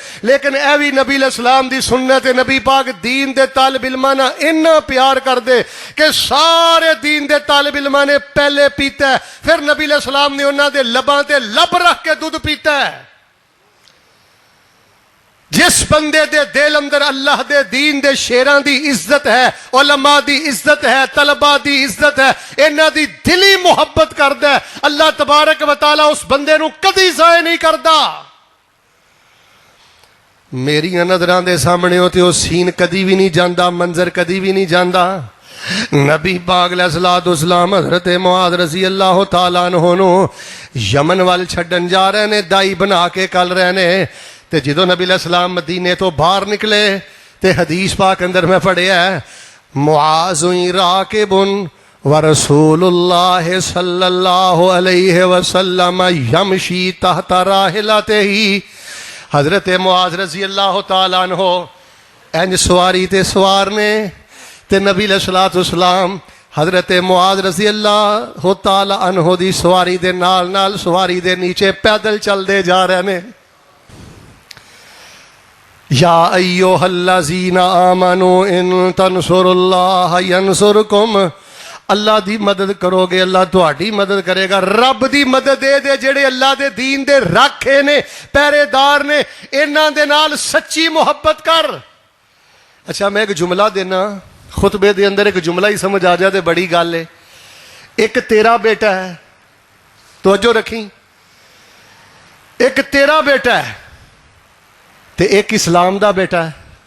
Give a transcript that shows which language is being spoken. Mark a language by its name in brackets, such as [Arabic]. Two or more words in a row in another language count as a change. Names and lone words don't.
[Punjabi] لیکن یہ بھی نبی علیہ السلام دی سنت ہے۔ نبی پاک دین دے طالب علماں نال انا پیار کر دے کہ سارے دین دے طالب علماں نے پہلے پیتا ہے، فیر نبی علیہ السلام نے اوہناں دے لباں تے لب رکھ کے دودھ پیتا ہے. جس بندے دے دل اندر اللہ دے دین دے شیراں دی عزت ہے، علما دی عزت ہے، طلبہ دی عزت ہے، انہاں دی دلی محبت کردا ہے, [Arabic] الله تبارك وتعالى [Punjabi] اس بندے نوں کدی ضائع نہیں کردا. میریاں نظراں دے سامنے ہوتے وہ سین کدی بھی نہیں جاندا، منظر کدی بھی نہیں جاندا. نبی پاک علیہ السلام حضرت معاذ [Arabic] رضي الله تعالى عنه [Punjabi] نوں یمن وال چھڈن جا رہے نے، داعی بنا کے کل رہے نے. تے جو نبی علیہ السلام مدینے توں باہر نکلے تے حدیث پاک اندر میں پڑھیا [Arabic] معاذ راكب ورسول الله صلى الله عليه وسلم يمشي تحت راحلته. [Punjabi] حضرت معاذ [Arabic] رضي الله تعالى عنه [Punjabi] انج سواری تے سوار نے تے نبی علیہ السلام حضرت معاذ [Arabic] رضي الله تعالى عنه [Punjabi] دی سواری دے نال نال سواری دے نیچے پیدل چلتے جا رہے نے. [Arabic] يا أيها الذين آمنوا إن تنصروا الله ينصركم. [Punjabi] اللہ دی مدد کروگے اللہ تہاڈی مدد کرے گا. رب دی مدد دے جیہڑے اللہ دے دین دے راکھے نے، پہریدار نے، انہاں دے نال سچی محبت کر. اچھا میں اک جملہ دینا، خطبے دے اندر اک جملہ ہی سمجھ آ جائے تو بڑی گل ہے. اک تیرا بیٹا ہے، توجہ رکھی، اک تیرا بیٹا ہے تے اک اسلام دا بیٹا ہے.